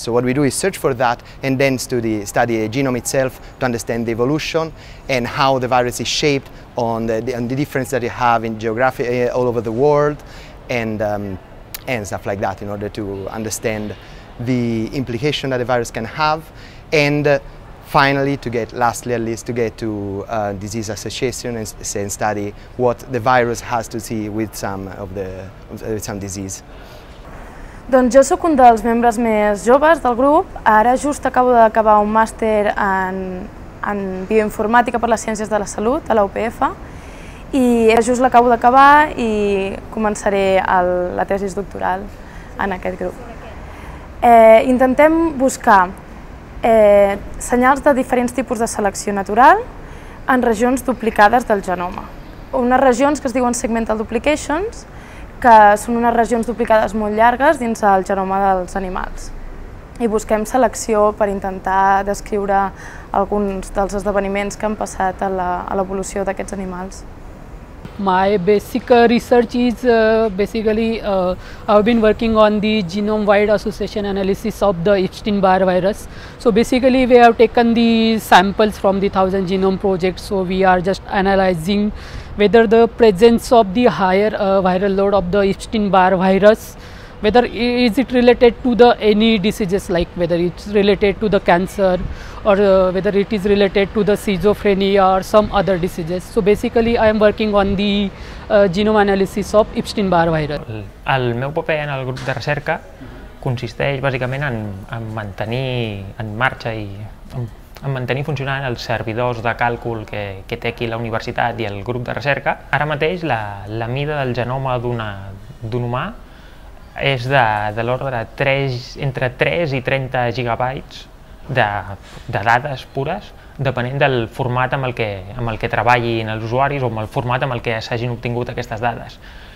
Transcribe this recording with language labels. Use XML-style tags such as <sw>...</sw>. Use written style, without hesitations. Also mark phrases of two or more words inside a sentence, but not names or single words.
<en>So what we do is search for that and then study the genome itself to understand the evolution and how the virus is shaped on the difference that you have in geography all over the world and stuff like that, in order to understand the implication that the virus can have, and finally, lastly at least, to get to disease association and study what the virus has to see with some disease.</en> <ca>Doncs jo sóc un dels membres més joves del grup. Ara just acabo d'acabar un màster en bioinformàtica per les ciències de la salut a la UPF i just l'acabo d'acabar i començaré la tesi doctoral en aquest grup. Intentem buscar senyals de diferents tipus de selecció natural en regions duplicades del genoma. Unes regions que es diuen</ca> <en>segmental duplications,</en> <ca>que són unes regions duplicades molt llargues dins el genoma dels animals. I busquem selecció per intentar descriure alguns dels esdeveniments que han passat a l'evolució d'aquests animals.</ca> <en>My basic research is basically I've been working on the genome-wide association analysis of the Epstein-Barr virus. So basically we have taken the samples from the 1000 Genome Project, so we are just analyzing whether the presence of the higher viral load of the Epstein-Barr virus, whether is it related to any diseases, like whether it's related to the cancer or whether it is related to the schizophrenia or some other diseases. So basically I am working on the genome analysis of Epstein-Barr virus.</en> <ca>El meu paper en el grup de recerca consisteix bàsicament en mantenir en marxa i en mantenir funcionant els servidors de càlcul que té aquí la universitat i el grup de recerca. Ara mateix la mida del genoma d'un humà és de l'ordre entre 3 i 30 gigabytes de dades pures, depenent del format amb el que treballin els usuaris o amb el format amb el que s'hagin obtingut aquestes dades.</ca>